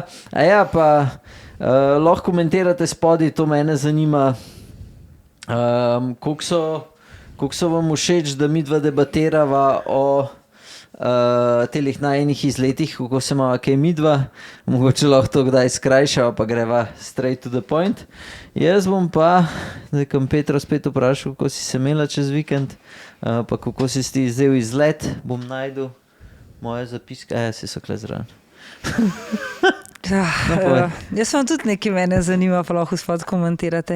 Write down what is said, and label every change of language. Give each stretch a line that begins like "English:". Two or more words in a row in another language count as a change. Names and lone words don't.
Slovenian: A ja, pa lahko komentirate spodaj, to mene zanima, koliko so vam všeč, da midva debatirava o telih najinih izletih, kako se imava kaj midva, mogoče lahko to kdaj skrajšava, pa greva
English: straight to the point.
Slovenian: Jaz bom pa, da kam Petra spet vprašal, kako si se imela čez vikend, pa kako si ti vzel izlet, bom najdel moje zapiske, si so kle zraven. Jaz vam tudi nekaj mene zanima, pa lahko spod komentirate.